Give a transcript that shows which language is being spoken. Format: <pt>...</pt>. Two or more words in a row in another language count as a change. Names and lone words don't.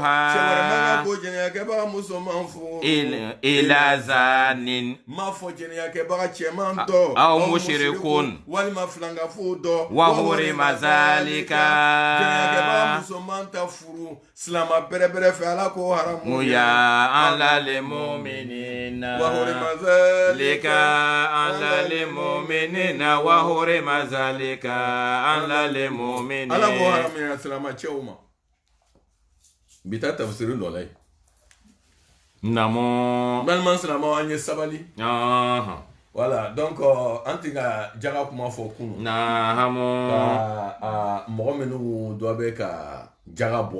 <bm>cɛ wɛrɛ man kan k'o jɛnɛyakɛbaga musoman fo</bm> <ar>إلا زان</ar> <bm>ma fɔ jɛnɛyakɛbaga cɛman dɔ</bm> <ar>أو مشركون</ar> <bm>walima filangafo dɔ</bm> <ar>وحرم ذلك</ar> <bm>jɛnɛyakɛbaga musoman ta furu silama bɛrɛbɛrɛ fɛ Ala k'o haramu</bm> <ar>يا على للمؤمنين وحرم ذلك على للمؤمنين وحرم ذلك على للمؤمنين</ar> <bm>Ala k'o haramu ya silama cɛw ma bi ta tafsiri dɔ la ye namo balima silamaw an ye sabali</bm> <fr>voilà donc</fr> <bm>an tɛ ka jaga kuma fɔ kunu ka mɔgɔ minnu dɔ bɛ ka jaga bɔ</bm>